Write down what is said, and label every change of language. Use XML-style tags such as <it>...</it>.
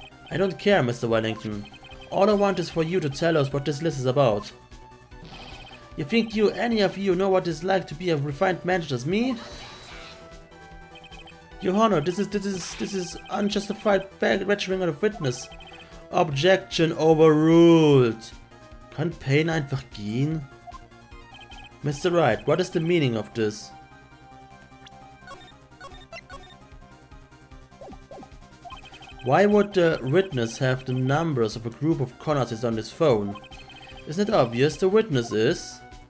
<en>I don't care, Mr. Wellington. All I want is for you to tell us what this list is about. You think any of you know what it's like to be a refined man such as me? Your Honor, this is unjustified badgering of witness. Objection overruled.</en> <de>Kann Payne einfach gehen?</de> <en>Mr. Wright, what is the meaning of this? Why would the witness have the numbers of a group of con artists on his phone? Isn't it obvious the witness is?</en>